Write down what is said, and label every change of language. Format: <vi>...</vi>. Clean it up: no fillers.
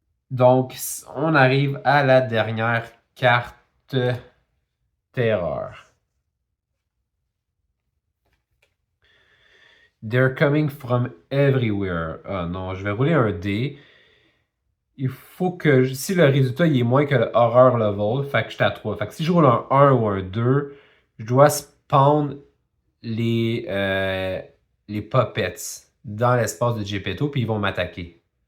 <fr>Donc, on arrive à la dernière carte terreur.</fr> <en>They're coming from everywhere.</en> <fr>Ah non, je vais rouler un dé. Il faut que, si le résultat il est moins que le horror level, fait que je suis à 3. Fait que si je roule un 1 ou un 2, je dois spawn les puppets dans l'espace de Geppetto, puis ils vont m'attaquer.</fr>